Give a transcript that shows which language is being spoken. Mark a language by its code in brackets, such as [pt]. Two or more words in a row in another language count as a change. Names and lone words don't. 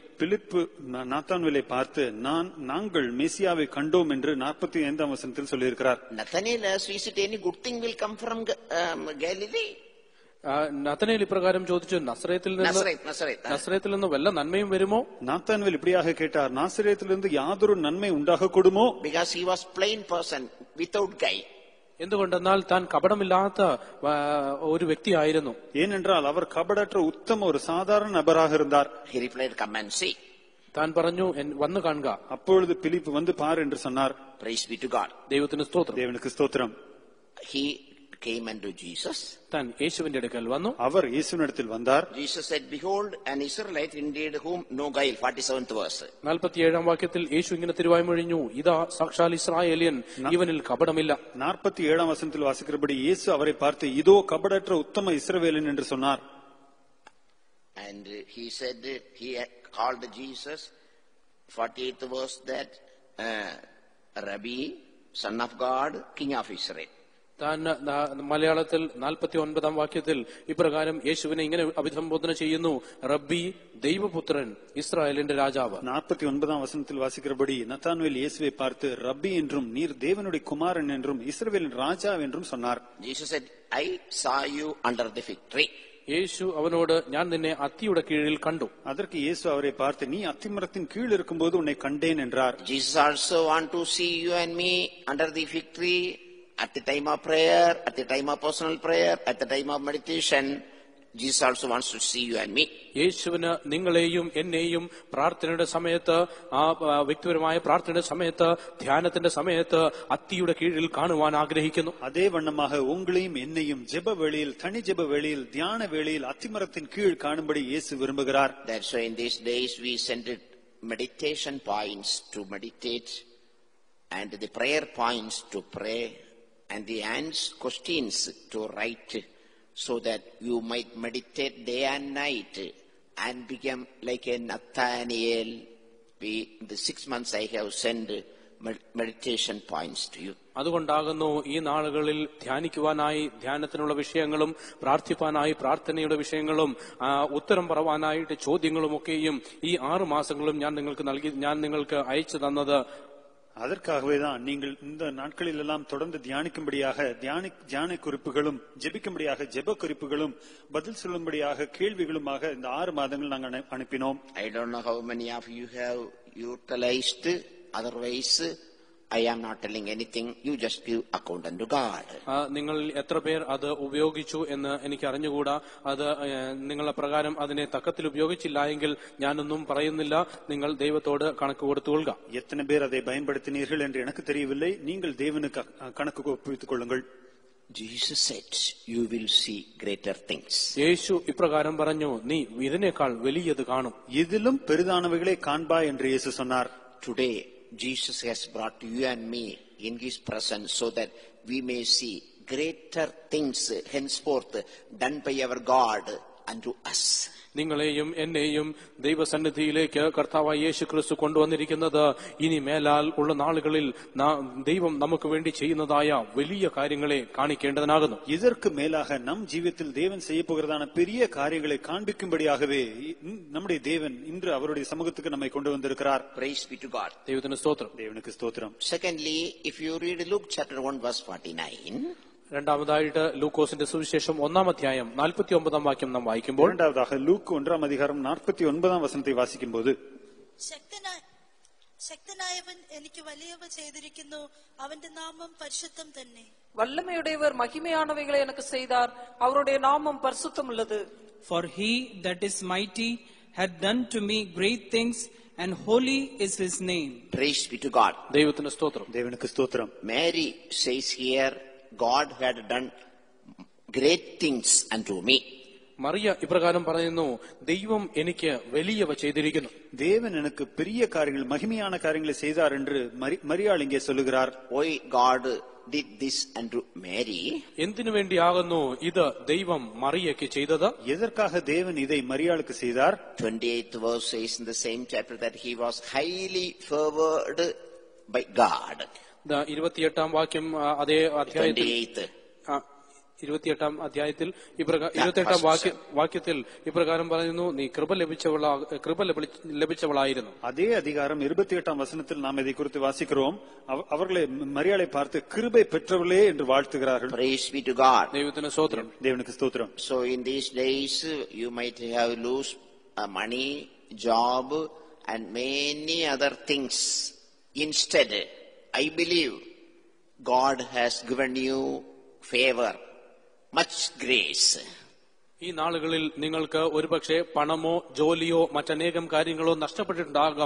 [ta] பிலிப்பு நாத்தான்வேலை பார்த்து நாங்கள் மெசியாவை கண்டோம் என்று 45ஆம் வசனத்தில் சொல்லியிருக்கிறார். [en] Nathanael asked, is it any good thing will come from Galilee? [ml] നഥനയേൽ ഇപ്രകാരം ചോദിച്ചു, നസറേത്തിൽ നിന്ന് വല്ല നന്മയും വരുമോ? [ta] നാത്താൻവേൽ இப்படியாக கேட்டார், நாசரேத்திலிருந்து யாதொரு நன்மை உண்டாகக்கூடுமோ? [en] Because he was plain person without guile. [ml] എന്തുകൊണ്ടെന്നാൽ താൻ കപടമില്ലാത്ത ഒരു വ്യക്തിയായിരുന്നു. [ta] ஏனென்றால் அவர் கபடற்ற உத்தம ஒரு சாதாரண நபராக இருந்தார். [en] He replied, come and see. [ml] താൻ പറഞ്ഞു, വന്നു കാണുക. [ta] அப்பொழுது பிலிப்பு வந்து பார் என்று சொன்னார். [en] Praise be to God. [ml] ദൈവത്തിന് സ്തോത്രം. [ta] தேவனுக்கு ஸ்தோத்திரம். [en] He came unto Jesus. [ml] താൻ യേശുവിന്റെ അടുക്കൽ വന്നു. [ta] அவர் இயேசுவினிடத்தில் வந்தார். [en] Jesus said, behold, an Israelite indeed whom no guile. 47th verse. [ml] 47-ാം വാക്യത്തിൽ യേശു ഇങ്ങനെ തിരുവായ്മൊഴിഞ്ഞു, ഇതാ സാക്ഷാൽ ഇസ്രായേലിയൻ, ഇവനിൽ കപടമില്ല. [ta] 47ஆம் வசனத்தில் வாசிக்கிறபடி இயேசு அவரை பார்த்து, இதோ கபடற்ற உத்தம இஸ்ரவேலன் என்று சொன்னார். [en] And he said, he called Jesus, 48th verse, that Rabbi, son of God, king of Israel. [ml] താൻ മലയാളത്തിൽ 49-ാം വാക്യത്തിൽ ഇപ്രകാരം യേശുവിനെ ഇങ്ങനെ അഭിസംബോധന ചെയ്യുന്നു, റബ്ബി, ദൈവപുത്രൻ, ഇസ്രായേലിന്റെ രാജാവ്. [ta] 49ஆம் வசனத்தில் வாசிக்கிறபடி நத்தான்வேல் இயேசுவை பார்த்து, ரப்பி என்றும் நீர் தேவனுடைய குமாரன் என்றும் இஸ்ரவேலின் ராஜா என்றும் சொன்னார். [en] Jesus said, I saw you under the fig tree. [ml] യേശു അവനോട്, ഞാൻ നിന്നെ അത്തിയുടെ കീഴിൽ കണ്ടു. [ta] அதற்கு இயேசு அவரை பார்த்து, நீ அத்திமரத்தின் கீழ் இருக்கும்போது உன்னை கண்டேன் என்றார். [en] Jesus also want to see you and me under the fig tree. At the time of prayer, at the time of personal prayer, at the time of meditation, Jesus also wants to see you and me. [ml] യേശുവിന് നിങ്ങളെയും എന്നെയും പ്രാർത്ഥനയുടെ സമയത്ത്, ആ വ്യക്തിപരമായ പ്രാർത്ഥനയുടെ സമയത്ത്, ധ്യാനത്തിന്റെ സമയത്ത് അത്തിയുടെ കീഴിൽ കാണുവാൻ ആഗ്രഹിക്കുന്നു. [ta] அதே வண்ணமாக உங்களையும் என்னையும் ஜெப வேளையில், தனி ஜெப வேளையில், தியான வேளையில் அத்திமரத்தின் கீழ் காணும்படி இயேசு விரும்புகிறார். [en] That's why in these days we send it meditation points to meditate, and the prayer points to pray, and the questions to write, so that you might meditate day and night and become like a Nathanael. The 6 months I have sent meditation points to you. [ml] അതുകൊണ്ടാകുന്നു ഈ നാളുകളിൽ ധ്യാനിക്കുവാനായി ധ്യാനത്തിനുള്ള വിഷയങ്ങളും പ്രാർത്ഥിപ്പാനായി പ്രാർത്ഥനയുടെ വിഷയങ്ങളും ഉത്തരം പറവാനായിട്ട് ചോദ്യങ്ങളുമൊക്കെയും ഈ 6 മാസങ്ങളും ഞാൻ നിങ്ങൾക്ക് അയച്ചു തന്നത്. [ta] அதற்காகவேதான் நீங்கள் இந்த நாட்களில் எல்லாம் தொடர்ந்து தியானிக்கும்படியாக தியான குறிப்புகளும், ஜெபிக்கும்படியாக ஜெப குறிப்புகளும், பதில் சொல்லும்படியாக கேள்விகளுமாக இந்த 6 மாதங்கள் நாங்கள் அனுப்பினோம். [en] I don't know how many of you have utilized. Otherwise, I am not telling anything. You just give account unto God. [ml] നിങ്ങൾ എത്ര പേർ അത് ഉപയോഗിച്ചു എന്ന് എനിക്ക് അറിഞ്ഞുകൂടാ. അത് നിങ്ങളെ പ്രകാരം അതിനെ തക്കത്തിൽ ഉപയോഗിച്ചില്ല എങ്കിൽ ഞാനൊന്നും പറയുന്നില്ല. നിങ്ങൾ ദൈവത്തോട് കണക്ക് കൊടുത്തുകൊള്ളുക. [ta] எத்தனை பேர் அதை பயன்படுத்தினீர்கள் என்று எனக்கு தெரியவில்லை. நீங்கள் தேவனுக்கு கணக்கு ஒப்புவித்துக் கொள்ளுங்கள். [en] Jesus said, you will see greater things. [ml] യേശു ഇപ്രകാരം പറഞ്ഞു, നീ ഇതിനേക്കാൾ വലിയത് കാണും. [ta] ഇതിലും பெரிதானவைகளை காண்பாய் என்று இயேசு சொன்னார். [en] Today Jesus has brought you and me in his presence so that we may see greater things henceforth done by our God unto us. [ml] നിങ്ങളെയും എന്നെയും ദൈവസന്നിധിയിലേക്ക് കർത്താവായ യേശു ക്രിസ്തു കൊണ്ടുവന്നിരിക്കുന്നത് ഇനി മേലാൽ ഉള്ള നാളുകളിൽ ദൈവം നമുക്ക് വേണ്ടി ചെയ്യുന്നതായ വലിയ കാര്യങ്ങളെ കാണിക്കേണ്ടതിനാകുന്നു. [ta] இதற்கு மேலாக நம் ஜீவியத்தில் தேவன் செய்ய போகிறதான பெரிய காரியங்களை காண்பிக்கும்படியாகவே நம்முடைய தேவன் இன்று அவருடைய சமூகத்துக்கு நம்மை கொண்டு வந்திருக்கிறார். [en] Praise be to God. [ml] ദൈവത്തിന് സ്തോത്രം. [ta] தேவனுக்கு ஸ்தோத்திரம். [en] Secondly, if you read Luke chapter 1 verse 49, [ml] രണ്ടാമതായിട്ട് ലൂക്കോസിന്റെ സുവിശേഷം 1-ാം അധ്യായം 49-ാം വാക്യം നാം വായിക്കുമ്പോൾ, [ta] இரண்டாவதாக லூக் 1-ாம் அதிகாரம் 49-ாம் வசனத்தை வாசிக்கும்போது, [ml] ശക്തനായവൻ എനിക്ക് വലിയവ ചെയ്തിരിക്കുന്നു, അവന്റെ നാമം പരിശുദ്ധം തന്നെ. [ta] வல்லமையுடையவர் மகிமையானவைகளை எனக்கு செய்தார், அவருடைய நாமம் பரிசுத்தம் உள்ளது. [en] For he that is mighty had done to me great things, and holy is his name. Praise be to God. [ml] ദൈവത്തിന് സ്തോത്രം. [ta] தேவனுக்கு ஸ்தோத்திரம். [en] Mary says here, God had done great things unto me. [ml] മറിയ ഇപ്രകാരം പറയുന്നു, ദൈവം എനിക്ക് വലിയവ ചെയ്തിരിക്കുന്നു. [ta] தேவன் எனக்கு பெரிய காரியங்கள் மகிமையான காரியங்களை செய்தார் என்று மரியாள் இங்கே சொல்லுகிறார். [en] Why God did this unto Mary? [ml] എന്തിനു വേണ്ടിയാകുന്നു ഇത് ദൈവം മറിയയ്ക്ക് ചെയ്തത്? [ta] எதற்காக தேவன் இதை மரியாளுக்கு செய்தார்? [en] 28th verse says in the same chapter that he was highly favored by God. [ml] 28ാം വാക്യം അതേ അധ്യായത്തിൽ 28ാം അധ്യായത്തിൽ 28ാം വാക്യത്തിൽ ഇപ്രകാരം പറയുന്നു, നീ കൃപ ലഭിച്ചവളായിരുന്നു. [ta] அதே அதிகாரம் 28ஆம் வசனத்தில் நாம் இதை குறித்து வாசிக்கிறோம். அவர்களை மரியாளை பார்த்து கிருபை பெற்றவளே என்று வாழ்த்துகிறார்கள். [en] Praise be to God. [ml] ദൈവത്തിന് സ്തോത്രം. [ta] தேவனுக்கு ஸ்தோத்திரம். [en] So in these days you might have lose money, job and many other things. Instead, I believe God has given you favor, much grace. [ml] ഈ നാളുകളിൽ നിങ്ങൾക്ക് ഒരുപക്ഷെ പണമോ ജോലിയോ മറ്റനേകം കാര്യങ്ങളോ നഷ്ടപ്പെട്ടിട്ടുണ്ടാകാം.